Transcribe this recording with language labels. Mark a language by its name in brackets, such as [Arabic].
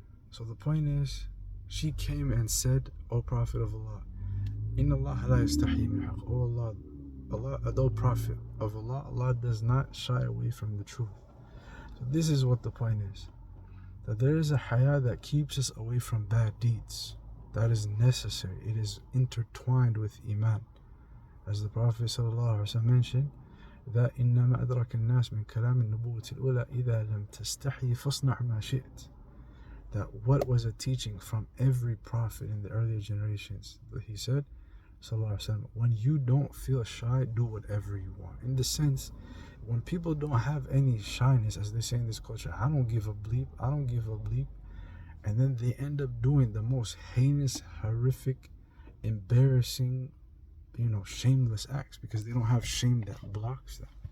[English] So the point is, she came and said, O Prophet of Allah, [Arabic] Inna Allah la yastahi min haqq. [English] O Allah, O Prophet of Allah, Allah does not shy away from the truth. So this is what the point is, that there is a haya that keeps us away from bad deeds. That is necessary. It is intertwined with iman. As the Prophet ﷺ mentioned, that [Arabic] إنما أدرك الناس من كلام النبوة الأولى إذا لم تستحي فاصنع ما شئت. [English] that what was a teaching from every prophet in the earlier generations. He said, Sallallahu Alaihi Wasallam, when you don't feel shy, do whatever you want. In the sense, when people don't have any shyness, as they say in this culture, I don't give a bleep, I don't give a bleep, and then they end up doing the most heinous, horrific, embarrassing, shameless acts because they don't have shame that blocks them.